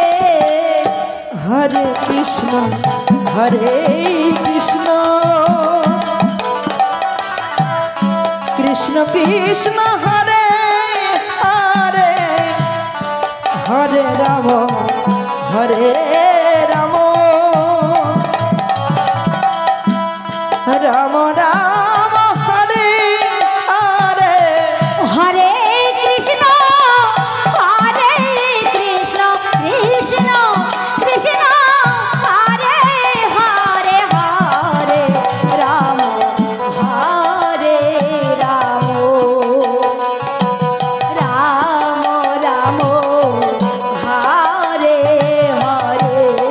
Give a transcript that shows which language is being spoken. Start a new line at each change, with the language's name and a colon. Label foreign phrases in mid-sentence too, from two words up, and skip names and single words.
Sanskrit: হরে কৃষ্ণ কৃষ্ণ কৃষ্ণ কৃষ্ণ হরে হরে হরে রাম রাম রাম রাম হরে হরে হরে কৃষ্ণ কৃষ্ণ কৃষ্ণ কৃষ্ণ হরে হরে হরে রাম রাম রাম হরে হরে